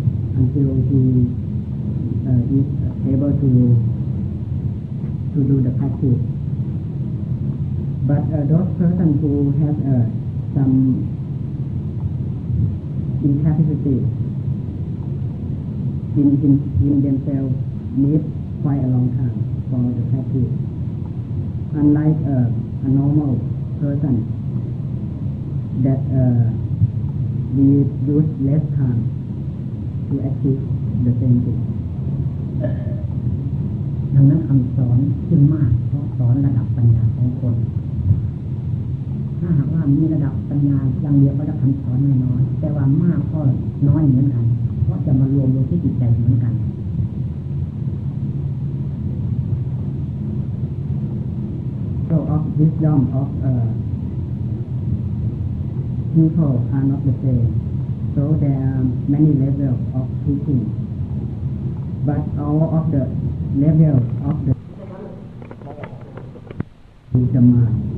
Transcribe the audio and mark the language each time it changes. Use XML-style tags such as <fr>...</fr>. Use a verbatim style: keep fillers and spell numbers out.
<en>Until he uh, is able to to do the practice, but uh, those person who have uh, some incapacity in, in in themselves need quite a long time for the practice. Unlike uh, a normal person, that uh, we use less time. To achieve the same thing.</en> <th>ดังนั้นคำสอนจึงมากเพราะสอนระดับปัญญาของคนถ้าหากว่ามีระดับปัญญาอย่างเดียวก็จะคำสอนน้อยแต่ว่ามากก็น้อยเหมือนกันเพราะจะมารวมลงที่จิตใจเหมือนกัน</th> <en>So of wisdom of uh, people are not the same. So there are many levels of teaching, but all of the levels of the is the mind.</en>